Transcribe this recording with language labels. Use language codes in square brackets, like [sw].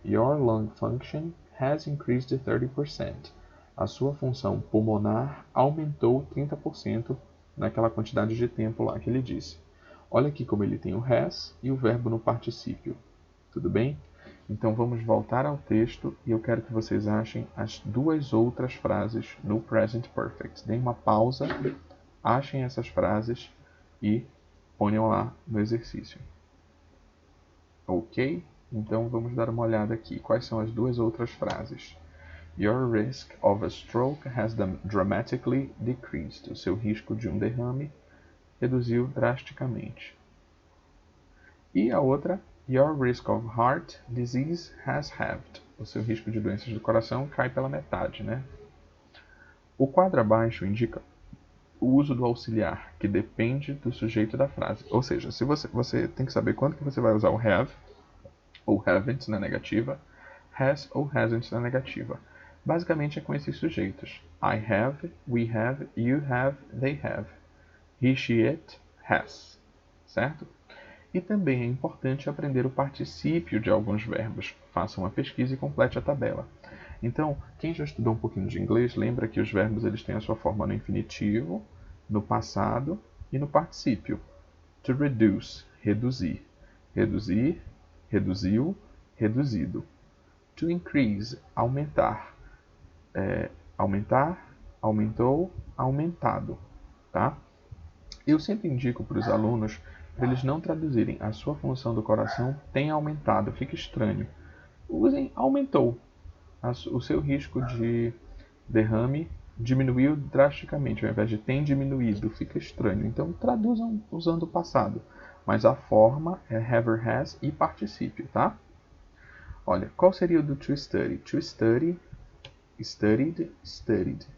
[en] Your lung function has increased 30%. [pt] A sua função pulmonar aumentou 30% naquela quantidade de tempo lá que ele disse. Olha aqui como ele tem o has e o verbo no particípio. Tudo bem? Então vamos voltar ao texto e eu quero que vocês achem as duas outras frases no Present Perfect. Deem uma pausa, achem essas frases e ponham lá no exercício. Ok? Então vamos dar uma olhada aqui. Quais são as duas outras frases? [en] Your risk of a stroke has dramatically decreased. [pt] O seu risco de um derrame reduziu drasticamente. E a outra, [en] your risk of heart disease has halved. [pt] O seu risco de doenças do coração cai pela metade, né? O quadro abaixo indica o uso do auxiliar, que depende do sujeito da frase. Ou seja, se você tem que saber quando que você vai usar o have ou haven't na negativa, has ou hasn't na negativa. Basicamente é com esses sujeitos. [en] I have, we have, you have, they have. He, she, it, has. Certo? [pt] E também é importante aprender o particípio de alguns verbos. Faça uma pesquisa e complete a tabela. Então, quem já estudou um pouquinho de inglês, lembra que os verbos eles têm a sua forma no infinitivo, no passado e no particípio. [en] To reduce, [pt] reduzir. Reduzir, reduziu, reduzido. [en] To increase, [pt] aumentar. Aumentar, aumentou, aumentado. Tá? Eu sempre indico para os alunos para eles não traduzirem a sua função do coração tem aumentado, fica estranho. Usem aumentou. O seu risco de derrame diminuiu drasticamente, ao invés de tem diminuído, fica estranho. Então traduzam usando o passado. Mas a forma é have, has e particípio, tá? Olha, qual seria o do to study? [en] To study, studied, studied.